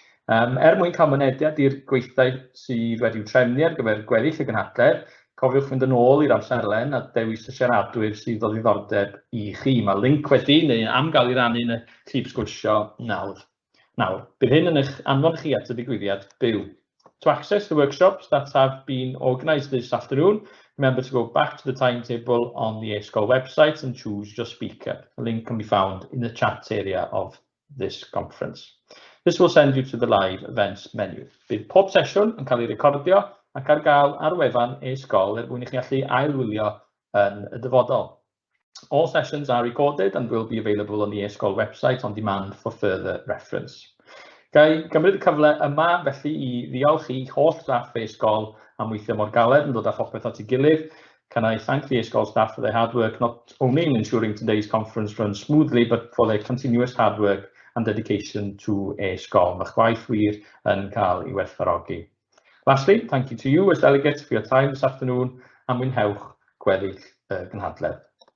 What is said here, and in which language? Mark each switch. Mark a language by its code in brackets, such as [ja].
[cy] Mwyn cael mynediad i'r gweithdai sydd wedi'w trefnu ar gyfer gweddill y gynhadledd, cofiwch fynd yn ôl i'r amserlen a dewis y siaradwyr sydd o ddiddordeb I chi. Mae link wedi neu am gael I rannu yn y clip sgwrsio nawr. Bydd hyn yn eich anfon chi at y digwyddiad byw. [en] To access the workshops that have been organised this afternoon, remember to go back to the timetable on the e-sgol website and choose your speaker. The link can be found in the chat area of this conference. This will send you to the live events menu. [cy] Bydd pob sesiwn yn cael ei recordio ac ar gael ar wefan e-sgol mwyn I chi allu ailwylio yn y dyfodol. [en] All sessions are recorded and will be available on the e-sgol website on demand for further reference. [cy] Gai gymryd y cyfle yma felly I ddiolch I holl staff e-sgol am weithio mor galed yn dod â phopeth at ei gilydd, [en] Can I thank the e-sgol staff for their hard work, not only in ensuring today's conference runs smoothly, but for their continuous hard work and dedication to e-sgol. [cy] Mae'ch gwaith wir yn cael ei werthfawrogi. [en] Lastly, thank you to you as delegates for your time this afternoon, and [cy] mwynhewch gweddill Cynhadledd.